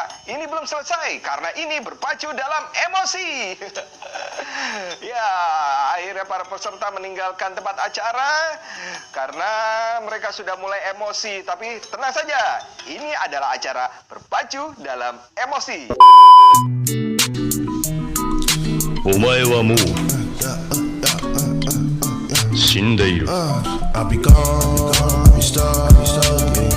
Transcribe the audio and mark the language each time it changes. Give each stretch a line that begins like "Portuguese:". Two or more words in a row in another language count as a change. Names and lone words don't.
Indonesian: Ini belum selesai, karena ini berpacu dalam emosi. Ya, akhirnya para peserta meninggalkan tempat acara, karena mereka sudah mulai emosi. Tapi tenang saja, ini adalah acara berpacu dalam emosi.
Japanese: お前はもう死んでいる。
English: I'll be gone, I'll be stuck